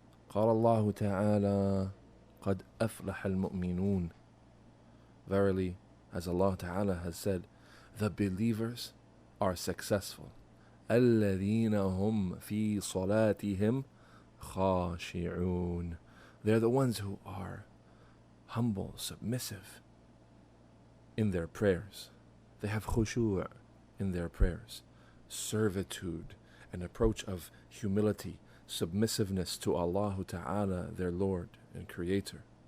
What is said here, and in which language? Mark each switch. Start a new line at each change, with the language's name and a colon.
Arabic: قال الله تعالى قد أفلح المؤمنون.
English: Verily, as Allah Ta'ala has said, the believers are successful.
Arabic: الذين هم في صلاتهم خاشعون.
English: They're the ones who are humble, submissive in their prayers. They have khushu' in their prayers, servitude, an approach of humility, submissiveness to Allah Ta'ala, their Lord and Creator.